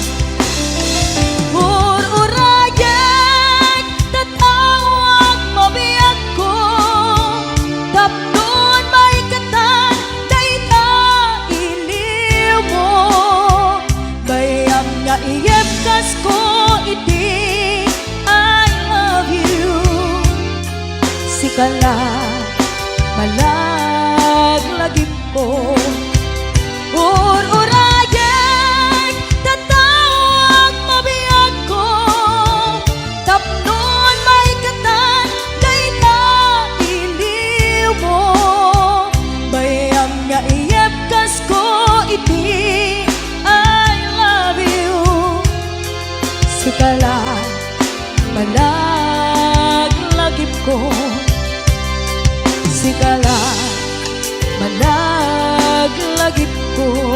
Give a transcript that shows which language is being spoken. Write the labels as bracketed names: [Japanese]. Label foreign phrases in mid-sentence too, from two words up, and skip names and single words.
[Iloko] Ururayek tatawag mabiyag ko tapnon may katan dayta iliw mo. Bayang nga iyepkas ko iti [English] I love you. [Iloko] Sikala malaglagip ko. Ururayek tatawag mabiyag ko tapnon may katan dayta iliw mo. Bayang nga iyepkas ko iti [English] I love you. [Iloko] Sikala malaglagip ko. Sikala malaglagip ko.